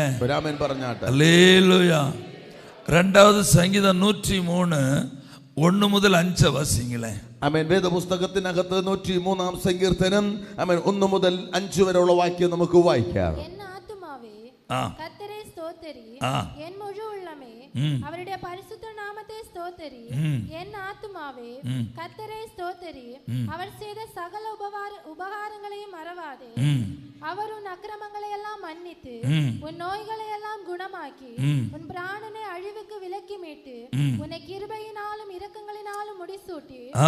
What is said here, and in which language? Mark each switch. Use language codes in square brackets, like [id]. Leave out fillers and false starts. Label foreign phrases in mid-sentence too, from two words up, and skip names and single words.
[ml] ആമേൻ പറഞ്ഞാട്ടെ. ഹല്ലേലൂയ. രണ്ടാമത് സംഗീതം 103 1 മുതൽ 5 വാസിങ്ങളെ. ആമേൻ. വേദപുസ്തകത്തിനകത്ത് 103-ാം സങ്കീർത്തനം 1 മുതൽ 5 വരെയുള്ള വാക്യം നമുക്ക് വായിക്കാം. [ta] கர்த்தரை ஸ்தோத்திரி, என் முழு உள்ளமே அவருடைய பரிசுத்த நாமத்தை ஸ்தோத்திரி. என் ஆத்துமாவே கர்த்தரை ஸ்தோத்திரி, அவர் செய்த சகல உபகாரங்களையும் மறவாதே. அவர் உன் அக்கிரமங்களை எல்லாம் மன்னித்து உன் நோய்களை எல்லாம் குணமாக்கி உன் பிராணனை அழிவுக்கு விலக்கி மீட்டு உன்னை கிருபையினாலும் இரக்கங்களினாலும் முடிசூட்டி